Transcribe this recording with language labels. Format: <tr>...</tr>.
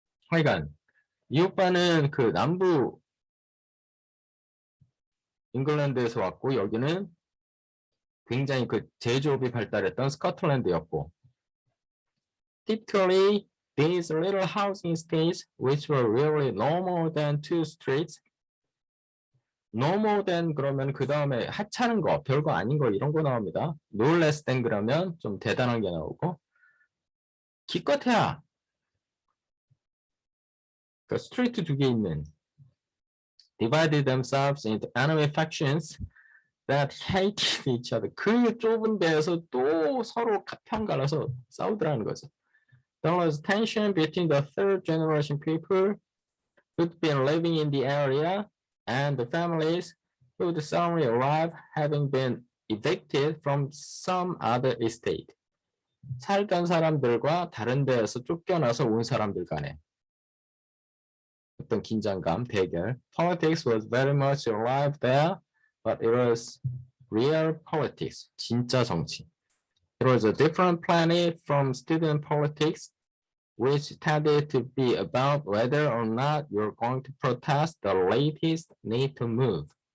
<ko>하여간 이 오빠는 남부 잉글랜드에서 왔고 여기는 굉장히 제조업이 발달했던 스코틀랜드였고</ko> <en>typically these little housing estates which were really no more than</en> <ko>2 streets no more than 그러면 그 다음에 하찮은 거 별거 아닌 거 이런 거 나옵니다.</ko> <en>no less than</en> <ko>그러면 좀 대단한 게 나오고 기껏해야 스트리트 2개 있는</ko> <en>divided themselves into enemy factions that hated each other.</en> <ko>그 좁은 데에서 또 서로 편 갈라서 싸우더라는 거죠.</ko> <en>There was tension between the third generation people who'd been living in the area and the families who'd suddenly arrived having been evicted from some other estate.</en> <ko>살던 사람들과 다른 데에서 쫓겨나서 온 사람들 간에 어떤 긴장감, 대결.</ko> <en>Politics was very much alive there, but it was real politics,</en> <ko>진짜 정치.</ko> <en>It was a different planet from student politics, which tended to be about whether or not you're going to protest the latest need to move.</en>